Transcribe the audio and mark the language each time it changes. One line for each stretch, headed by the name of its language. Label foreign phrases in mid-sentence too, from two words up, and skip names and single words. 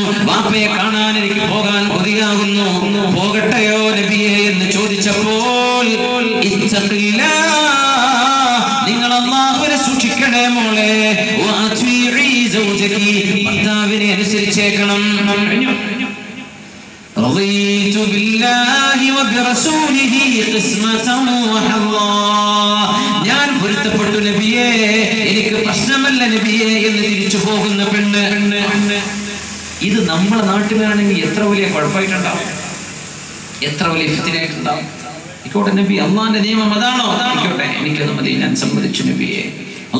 Malayalam: വാപ്പയെ കാണാൻ എനിക്ക് പോകാൻ കൊതിയാകുന്നു, പോകട്ടെയോ നബിയെ എന്ന് ചോദിച്ചപ്പോൾ, നിങ്ങൾ അല്ലാഹുവിനെ സൂക്ഷിക്കണേ മോളെ, ഭർത്താവിനെ അനുസരിച്ചേക്കണം.
Arabic: رضيت بالله وبرسوله قسمة وحظا,
Malayalam: ഞാൻ പൊരുത്തപ്പെട്ടു നബിയെ, എനിക്ക് പ്രശ്നമല്ല നബിയെ എന്ന് തിരിച്ചു പോകുന്ന പെണ്ണ്. ഇത് നമ്മുടെ നാട്ടിലാണെങ്കിൽ എത്ര വലിയ കുഴപ്പമായിട്ടുണ്ടാവും, എത്ര വലിയ ഫിത്നയായിട്ടുണ്ടാവും. ആയിക്കോട്ടെ നബി, അള്ളാഹിന്റെ നിയമം അതാണോ? ആയിക്കോട്ടെ, എനിക്കത് മതി, ഞാൻ സമ്മതിച്ചു നബിയെ.